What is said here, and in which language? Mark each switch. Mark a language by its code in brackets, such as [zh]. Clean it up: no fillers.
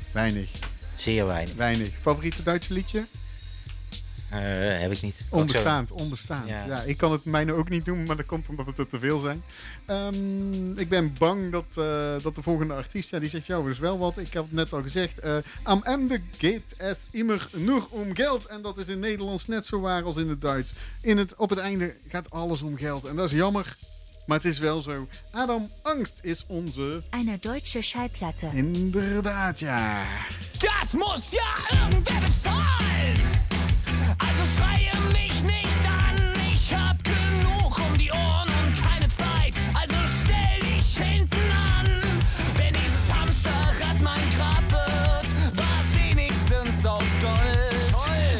[nl] Weinig. Zeer weinig. Weinig. Favoriete Duitse liedje? Heb ik niet. Onbestaand. Ja. Ja, ik kan het mijne ook niet noemen, maar dat komt omdat het er te veel zijn. Ik ben bang dat, dat de volgende artiest, ja, die zegt, ja, dus wel wat. Ik heb het net al gezegd. [de] Am Ende geht es immer nur um Geld. [nl] En dat is in Nederlands net zo waar als in het Duits. In het, op het einde gaat alles om geld. En dat is jammer, maar het is wel zo. Adam Angst is onze... [de] Eine deutsche Schallplatte. [nl] Inderdaad, ja. [de] Das muss ja irgendwer bezahlen. Also schreie mich nicht an, ich hab genug um die Ohren und keine Zeit. Also stell dich hinten an, wenn dieses Hamsterrad mein Grab wird, war's wenigstens aus Gold. Toll.